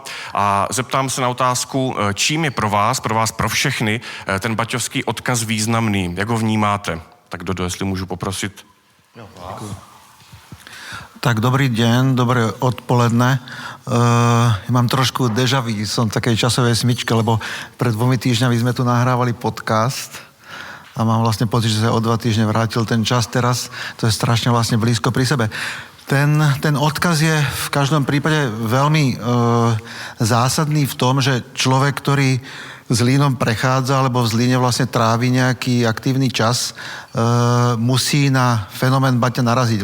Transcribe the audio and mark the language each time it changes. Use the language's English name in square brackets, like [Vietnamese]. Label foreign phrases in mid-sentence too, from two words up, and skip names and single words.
[Czech] A zeptám se na otázku, čím je pro vás pro všechny, ten baťovský odkaz významný? Jak ho vnímáte? Tak Dodo, jestli můžu poprosit. [Slovak] Tak dobrý deň, [Czech] dobré odpoledne. [Slovak] Ja mám trošku [French] déjà vu, [Slovak] som v takej časovej smyčke, lebo pred 2 týždňami sme tu nahrávali podcast a mám vlastne pocit, že sa o 2 týždne vrátil ten čas teraz. To je strašne vlastne blízko pri sebe. Ten odkaz je v každom prípade veľmi zásadný v tom, že človek, ktorý Zlínom prechádza, alebo v Zlíne vlastne trávi nejaký aktívny čas, musí na fenomén Baťa naraziť.